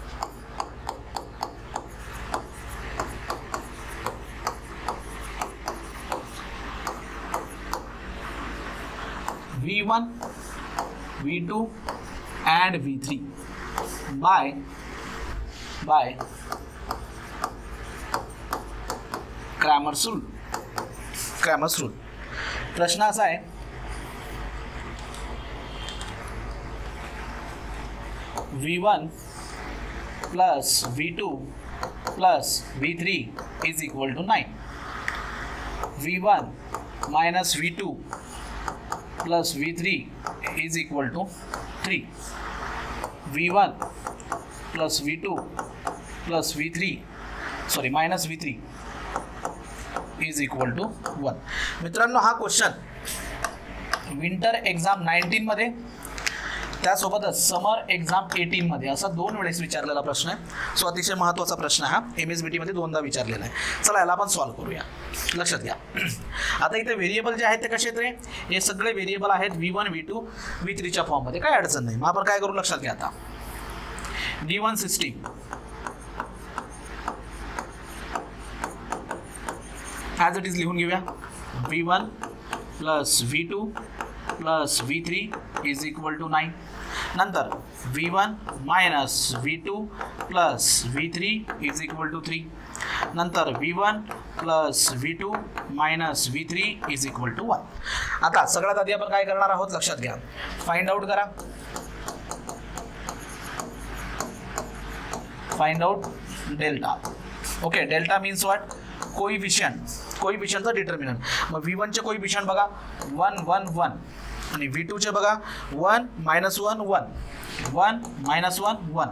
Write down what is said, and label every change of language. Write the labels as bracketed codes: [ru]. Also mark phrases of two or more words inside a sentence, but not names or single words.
[en] V1, V2 and V3 by Cramer's rule. [mr] प्रश्न असा आहे, [en] V1 plus V2 plus V3 is equal to 9. V1 minus V2 plus V3 is equal to 3. V1 plus V2 plus minus V3 is equal to 1. [mr] मित्रांनो हा क्वेश्चन [en] winter exam [mr] 19 मध्ये, त्यासोबतच [en] summer exam [mr] 18 मध्ये असा 2 वेळेस विचारलेला प्रश्न आहे. सो अतिशय महत्त्वाचा प्रश्न हा MSBT मध्ये 2दा विचारलेला आहे. चला याला आपण सॉल्व्ह करूया. लक्षात घ्या. आता इथे व्हेरिएबल जे आहेत ते कसे आहेत, हे सगळे व्हेरिएबल आहेत V1, V2, V3 च्या फॉर्म मध्ये, काय अडचण नाही. मग आपण काय करू, लक्षात घ्या. आता [en] given system as it is [mr] लिहून घेऊया. [en] V1 plus V2 plus V3 is equal to 9. नंतर V1 minus V2 plus V3 is equal to 3. नंतर V1 plus V2 minus V3 is equal to 1. [mr] आता सगळ्यात आधी आपण काय करणार आहोत, लक्षात घ्या. [en] find out करा. find out delta. OK, delta means what, coefficientचा determinant. [mr] मग V1 चे कोइफिशियंट बघा 1 1 1 आणि V2 चे बघा 1 -1 1 1 -1 1.